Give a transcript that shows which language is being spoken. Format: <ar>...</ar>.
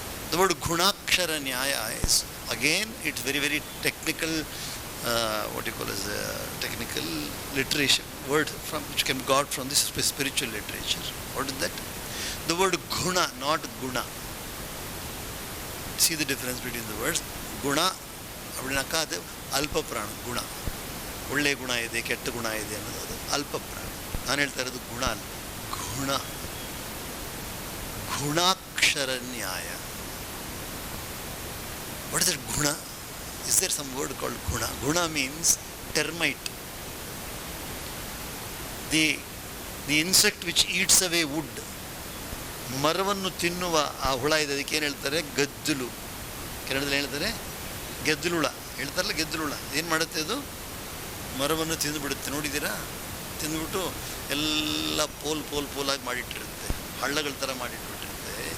<en>The word Gunakshara Nyaya is, again, it's very, very technical, what you call as technical literature, word which can be got from this spiritual literature. What is that? The word Guna, not Guna. See the difference between the words.</en> <kn>Guna,</kn> <ta>அப்படின்னாக்கா அது</ta> <kn>ಅಲ್ಪ ಪ್ರಾಣ. ಗುಣ, ಒಳ್ಳೆ ಗುಣ ಇದೆ, ಕೆಟ್ಟ ಗುಣ ಇದೆ ಅನ್ನೋದು ಅದು ಅಲ್ಪ ಪ್ರಾಣ. ನಾನು ಹೇಳ್ತಾ ಇರೋದು ಗುಣ ಅಲ್ಲ, ಗುಣ. ಗುಣಾಕ್ಷರ ನ್ಯಾಯ.</kn> <en>What is that guna? Is there some word called guna? Guna means termite. The insect which eats away wood.</en> <kn>ಮರವನ್ನು ತಿನ್ನುವ ಆ ಹುಳ ಇದೆ, ಅದಕ್ಕೆ ಏನು ಹೇಳ್ತಾರೆ? ಗದ್ದಲು. ಕನ್ನಡದಲ್ಲಿ ಹೇಳ್ತಾರೆ ಗೆದ್ದಲುಳ. ಹೇಳ್ತಾರಲ್ಲ ಗೆದ್ದಲುಳ. ಏನು ಮಾಡುತ್ತೆ ಅದು? ಮರವನ್ನು ತಿಂದುಬಿಡುತ್ತೆ. ನೋಡಿದ್ದೀರಾ? ತಿಂದುಬಿಟ್ಟು ಎಲ್ಲ ಪೋಲಾಗಿ ಮಾಡಿಟ್ಟಿರುತ್ತೆ, ಹಳ್ಳಗಳ ಥರ ಮಾಡಿಟ್ಬಿಟ್ಟಿರುತ್ತೆ.</kn>